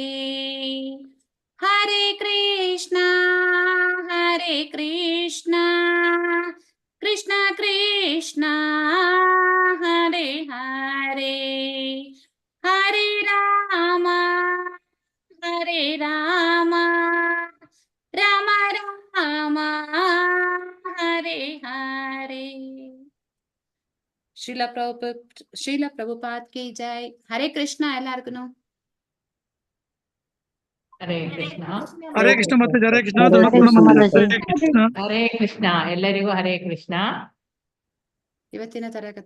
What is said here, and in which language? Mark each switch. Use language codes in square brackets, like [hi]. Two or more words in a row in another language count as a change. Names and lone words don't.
[sa] ಹರೇ ಕೃಷ್ಣ ಕೃಷ್ಣ ಕೃಷ್ಣ ಹರೇ ಹರೇ. ಹರೇ ರಾಮ ರಾಮ ರಾಮ ಹರೇ ಹರೇ. [hi] श्रील प्रभुपाद की जय. [kn] ಹರೇ ಕೃಷ್ಣ ಎಲ್ಲಾರ್ಗುನು. ಹರೇ ಕೃಷ್ಣ. ಹರೇ ಕೃಷ್ಣ ಮಾತಾಜಿ. ಹರೇ ಕೃಷ್ಣ. ಹರೇ ಕೃಷ್ಣ. ಎಲ್ಲರಿಗೂ ಹರೇ ಕೃಷ್ಣ. ಇವತ್ತಿನ ತರಗತಿ